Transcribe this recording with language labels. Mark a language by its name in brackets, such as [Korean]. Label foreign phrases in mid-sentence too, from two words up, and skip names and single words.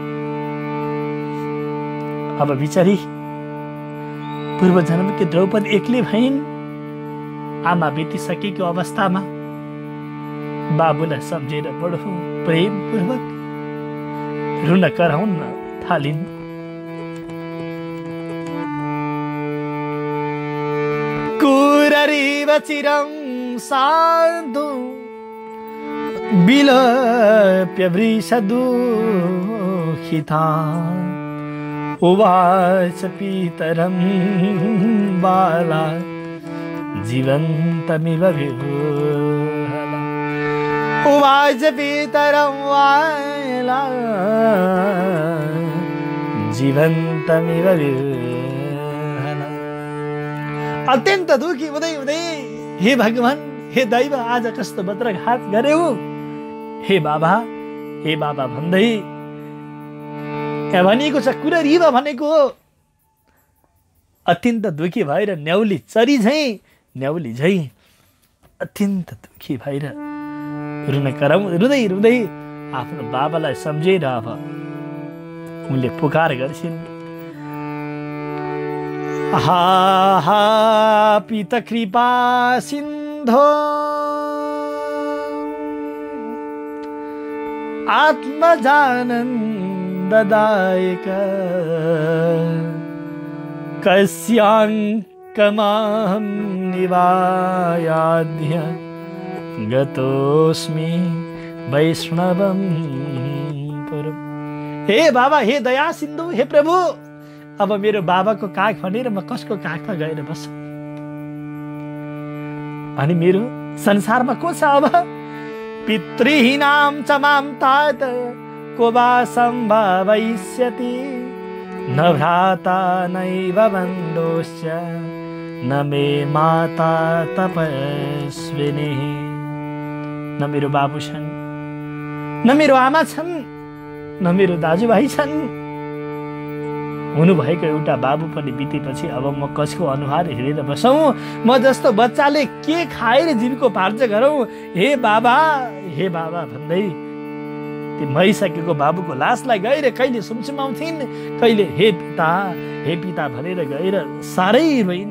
[Nepali] अब बिचारी पूर्व जन्मकी द्रौपदी एक्लै भइन्। आमा बितिसकेको अवस्थामा बाबुलाई सम्झेर बडो प्रेमपूर्वक रुन कराउन थालिन्। [Sanskrit] कुररीव चिरं साधु विलोप्य वृषदुःखिता उवाच पितरं बाला जीवन्तमिव विह्वला उवाच पितरं बाला जीवन्तमिव विह्वला। [Nepali] अत्यन्त दुखी हुँदै हे भगवान हे दैव आज कस्तो वज्रघात गर्यौ हे बाबा भन्दै भनेको छ। कुररीव भनेको अत्यन्त दुखी भएर न्याउली चरी झै अत्यन्त दुखी भएर रुँदै आफ्नो बाबालाई सम्झेर अब उनले पुकार गर्छिन्। [Sanskrit] हा हा पिता कृपा सिन्धो आत्मजानन्ददायक कस्याङ्कमाहं निवायाध्य गतोऽस्मि वैष्णवं पुरम्। [Nepali] हे बाबा हे दया सिन्धु हे प्रभु अब मेरो बाबाको काख भनेर म कसको काखमा गएर बस्छु अनि मेरो संसारमा को छ अब। [Sanskrit] पितृहीनां च मां तात को वा सम्भावयिष्यति न भ्राता नैव बन्धुश्च न मे माता तपस्विनी। [Nepali] न मेरो बाबु छन् न मेरो आमा छन् न मेरो दाजुभाइ छन्। हुनुभएको एउटा बाबु पनि बितेपछि अब म कसको अनुहार हेरेर बसौँ। म जस्तो बच्चाले के खाएर जीवको पार्ज गरौँ। हे बाबा भन्दै ती मरिसकेको बाबुको लासलाई गएर कहिले सुमसुमाउँथिन् कहिले हे पिता भनेर गएर साह्रै रोइन्।